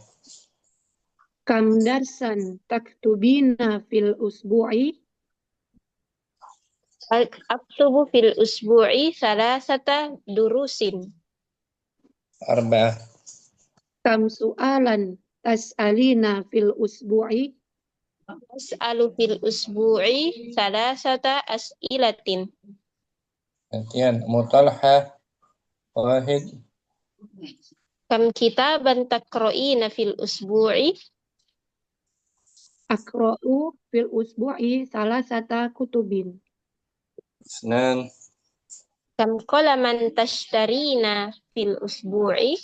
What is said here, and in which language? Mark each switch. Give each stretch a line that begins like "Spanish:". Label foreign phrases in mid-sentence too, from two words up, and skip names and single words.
Arabic: كم درساً تكتبين في الأسبوع? أكتب في الأسبوع ثلاثة دروس. Arba'ah. كم سؤالاً تسألين في الأسبوع? أسأل في الأسبوع ثلاثة أسئلة.
Indonesian: Gantian Umu Talha. Wahid.
Arabic: كم كتاباً تقرئين في الأسبوع? أقرأ في الأسبوع ثلاثة كتب. Isnan. كم قلماً تشترين في الأسبوع?